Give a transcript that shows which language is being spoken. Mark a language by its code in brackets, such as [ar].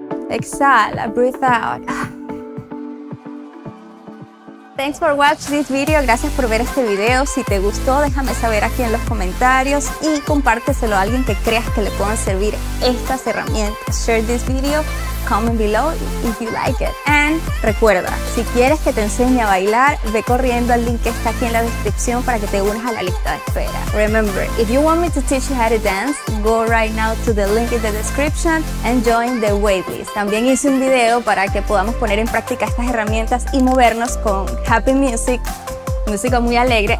[es] Exhala, [en] breathe out. Thanks for watching this video. [es] Gracias por ver este video. Si te gustó, déjame saber aquí en los comentarios y compárteselo a alguien que creas que le puedan servir estas herramientas. [en] Share this video, comment below if you like it. [es] And recuerda, si quieres que te enseñe a bailar, ve corriendo al link que está aquí en la descripción para que te unas a la lista de espera. [en] Remember, if you want me to teach you how to dance, go right now to the link in the description and join the waitlist. [es] También hice un video para que podamos poner en práctica estas herramientas y movernos con happy music, música muy alegre.